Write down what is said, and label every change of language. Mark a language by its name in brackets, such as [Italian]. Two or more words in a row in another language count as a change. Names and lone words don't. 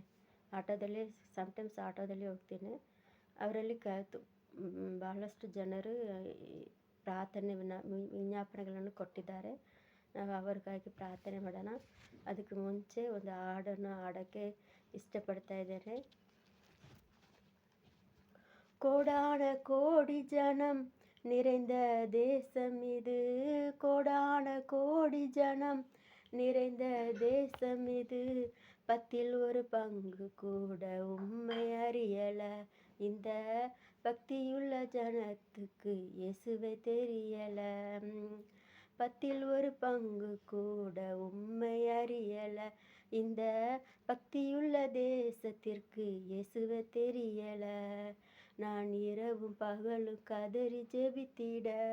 [Kannada] ಸಮ್ಟೈಮ್ಸ್ ಆಟೋದಲ್ಲಿ ಹೋಗ್ತೀನಿ. ಅವರಲ್ಲಿ ಬಹಳಷ್ಟು ಜನರು ಪ್ರಾರ್ಥನೆ ವಿಜ್ಞಾಪನೆಗಳನ್ನು ಕೊಟ್ಟಿದ್ದಾರೆ. ನಾವು ಅವ್ರಿಗಾಗಿ ಪ್ರಾರ್ಥನೆ ಮಾಡೋಣ. ಅದಕ್ಕೆ ಮುಂಚೆ ಒಂದು ಹಾಡನ್ನು ಹಾಡೋಕ್ಕೆ ಇಷ್ಟಪಡ್ತಾ ಇದ್ದೇನೆ. [Tamil] கோடான கோடி ஜனம் நிறைந்த தேசம் இது, கோடான கோடி ஜனம் நிறைந்த தேசம் இது, 10ல் 1 பங்கு கூட உம்மை அறியல, இந்த பக்தியுள்ள ஜனத்துக்கு இயேசுவை தெரியல, 10ல் 1 பங்கு கூட உம்மை அறியல, இந்த பக்தியுள்ள தேசத்திற்கு இயேசுவை தெரியல, நான் இரவும் பகலும் கதறி ஜெபித்திட,